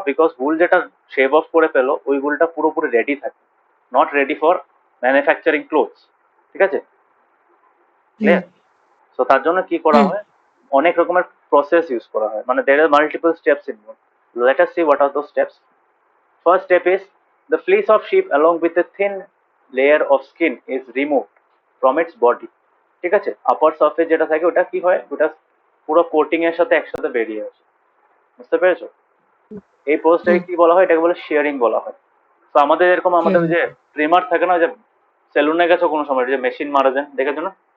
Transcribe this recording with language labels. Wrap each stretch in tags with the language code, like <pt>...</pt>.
<bn>Because উল যেটা shave of করে ফেলো ওই উলটা পুরোপুরি রেডি থাকে,</bn> <en>Not ready for manufacturing clothes.</en> <bn>ঠিক আছে, হুম ক্লিয়ার? সো তার জন্য কি করা হুম হয়, অনেক রকমের প্রসেস ইউজ করা হয়, মানে</bn> <en>There are multiple steps involve. Let us see what are those steps. First step is the fleece of sheep along with a thin layer of skin is removed from its body.</en> <bn>ঠিক আছে, আপার surface যেটা থাকে ওটা কি হয়, ওটা পুরো কোটিং এর সাথে একসাথে বেরিয়ে আসে। বুঝতে পেরেছো? এই প্রসেসটাকে হুম কি বলা হয়, এটাকে বলে শেয়ারিং বলা হয়। তো আমাদের এরকম আমাদের ওই শেয়ারিং যে ট্রিমার থাকে না, ওই যে সেলুনে গেছো কোনো সময়, ওই যে মেশিন মারা যায় দেখেছো না?</bn>